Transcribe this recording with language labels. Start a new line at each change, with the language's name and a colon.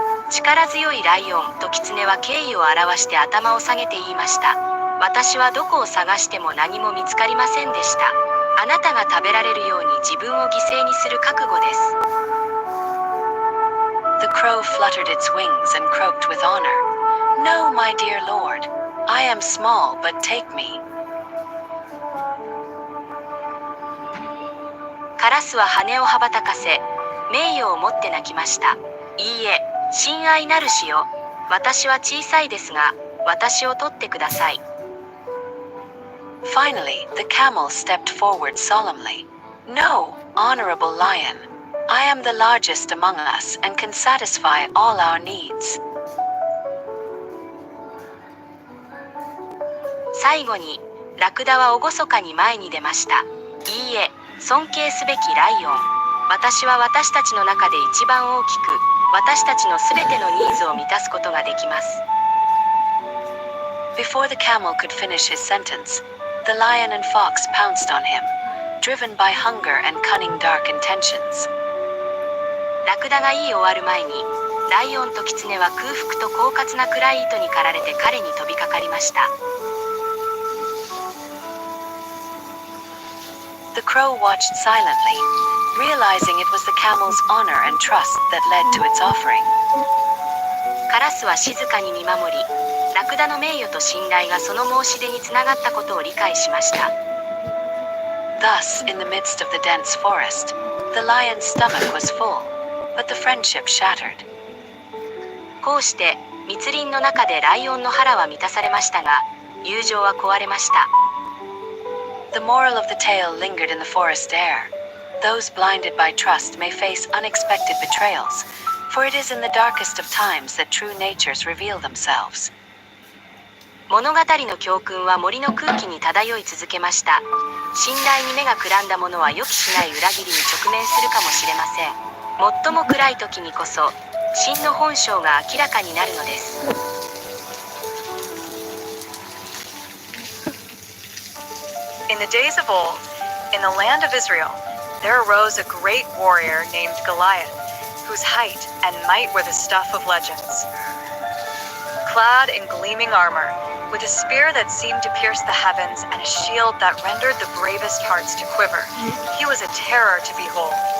Japanese: 力強いライオンとキツネは敬意を表して頭を下げて言いました。私はどこを探しても何も見つかりませんでした。あなたが食べられるように自分を犠牲にする覚悟です。
English: The crow fluttered its wings and croaked with honor. No, my dear lord. I am small, but take me.
Japanese: カラスは羽を羽ばたかせ、名誉を持って鳴きました。いいえ、親愛なるしよ。私は小さいですが、私を取ってください。
English: Finally, the camel stepped forward solemnly. No, honorable lion. I am the largest among us and can satisfy all our needs.
Japanese: 最後に、ラクダは厳かに前に出ました。いいえ、尊敬すべきライオン。私は私たちの中で一番大きく、私たちのすべてのニーズを満たすことができます。
English: Before the camel could finish his sentence, the lion and fox pounced on him, driven by hunger and cunning dark intentions.
Japanese: ラクダが言い終わる前に、ライオンとキツネは空腹と狡猾な暗い糸に駆られて彼に飛びかかりました。
English: The crow watched silently, realizing it was the camel's honor and trust that led to its offering.
Japanese: カラスは静かに見守り、ラクダの名誉と信頼がその申し出につながったことを理解しました。
English: Thus, in the midst of the dense forest, the lion's stomach was full, but the friendship shattered.
Japanese: こうして密林の中でライオンの腹は満たされましたが、友情は壊れました。
English: The moral of the tale lingered in the forest air. Those blinded by trust may face unexpected betrayals, for it is in the darkest of times that true natures reveal themselves.
Japanese: 物語の教訓は森の空気に漂い続けました。信頼に目がくらんだ者は予期しない裏切りに直面するかもしれません。最も暗い時にこそ、真の本性が明らかになるのです。
English: In the days of old, in the land of Israel, there arose a great warrior named Goliath, whose height and might were the stuff of legends. Clad in gleaming armor, with a spear that seemed to pierce the heavens and a shield that rendered the bravest hearts to quiver, he was a terror to behold.